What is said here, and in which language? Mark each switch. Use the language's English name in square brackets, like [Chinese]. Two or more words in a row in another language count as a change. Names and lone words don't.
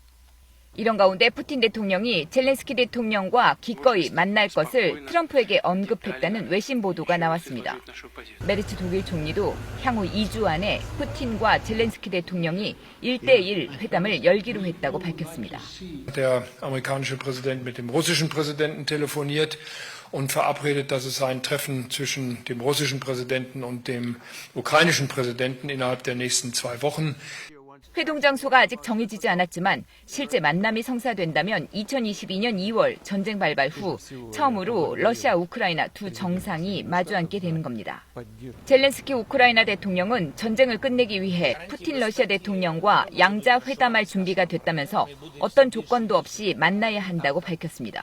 [Korean] 이런 가운데 푸틴 대통령이 젤렌스키 대통령과 기꺼이 만날 것을 트럼프에게 언급했다는 외신 보도가 나왔습니다. 메르츠 독일 총리도 향후 2주 안에 푸틴과 젤렌스키 대통령이 1대1 회담을 열기로 했다고 밝혔습니다. [German] Der amerikanische Präsident mit dem russischen Präsidenten telefoniert und verabredet, dass es ein Treffen zwischen dem russischen Präsidenten und dem ukrainischen Präsidenten innerhalb der nächsten 2 Wochen. [Korean] 회동 장소가 아직 정해지지 않았지만 실제 만남이 성사된다면 2022년 2월 전쟁 발발 후 처음으로 러시아, 우크라이나 두 정상이 마주 앉게 되는 겁니다. 젤렌스키 우크라이나 대통령은 전쟁을 끝내기 위해 푸틴 러시아 대통령과 양자 회담할 준비가 됐다면서 어떤 조건도 없이 만나야 한다고 밝혔습니다.